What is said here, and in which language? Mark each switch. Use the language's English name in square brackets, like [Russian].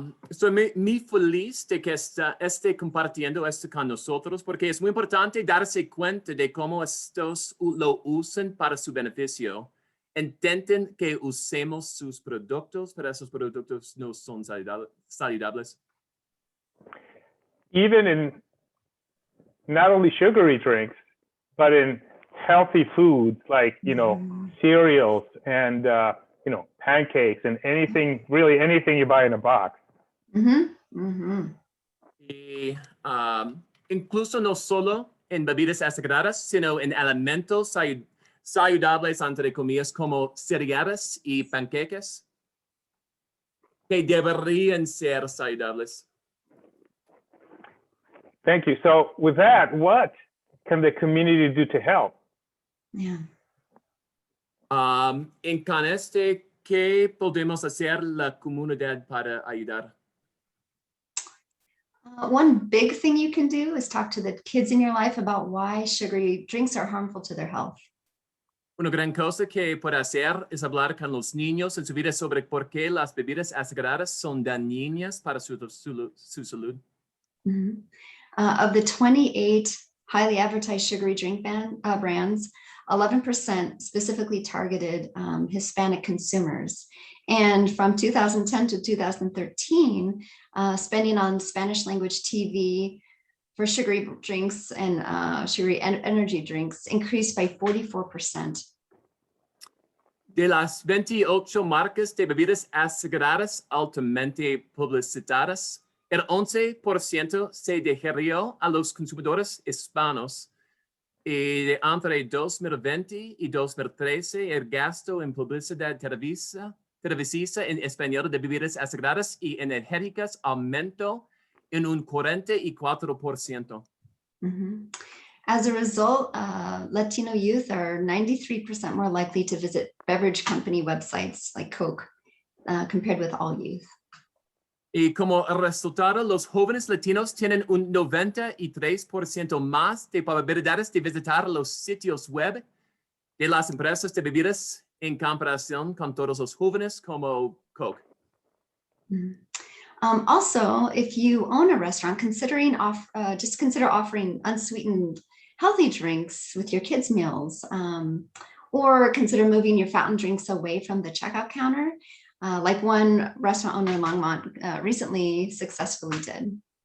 [Spanish] Estoy muy feliz de que esté compartiendo esto con nosotros porque es muy importante darse cuenta de cómo estos lo usan para su beneficio. Intenten que usemos sus productos, pero esos productos no son saludables. [English] Even in not only sugary drinks, but in healthy foods like, you know, cereals and, you know, pancakes and anything, really anything you buy in a box. [Spanish] Y incluso no solo en bebidas azucaradas, sino en alimentos saludables, entre comillas, como cereales y panqueques, que deberían ser saludables. [English] Thank you. So with that, what can the community do to help? Yeah. [Spanish] En con este, ¿qué podemos hacer la comunidad para ayudar? [English] One big thing you can do is talk to the kids in your life about why sugary drinks are harmful to their health. [Spanish] Una gran cosa que puede hacer es hablar con los niños en su vida sobre por qué las bebidas azucaradas son dañinas para su salud. [English] Of the 28 highly advertised sugary drink brands, 11% specifically targeted Hispanic consumers. And from 2010 to 2013, spending on Spanish language TV for sugary drinks and sugary energy drinks increased by 44%. [Spanish] De las 28 marcas de bebidas azucaradas altamente publicitadas, el 11% se dirigió a los consumidores hispanos. Y de entre 2020 y 2013, el gasto en publicidad televisiva en español de bebidas azucaradas y energéticas aumentó en un 44%. Mm-hmm. [English] As a result, Latino youth are 93% more likely to visit beverage company websites like Coke compared with all youth. [Spanish] Y como resultado, los jóvenes latinos tienen un 93% más de probabilidades de visitar los sitios web de las empresas de bebidas en comparación con todos los jóvenes como Coke. Mm-hmm. [English] Also, if you own a restaurant, just consider offering unsweetened healthy drinks with your kids' meals, or consider moving your fountain drinks away from the checkout counter, like one restaurant owner in Longmont recently successfully did.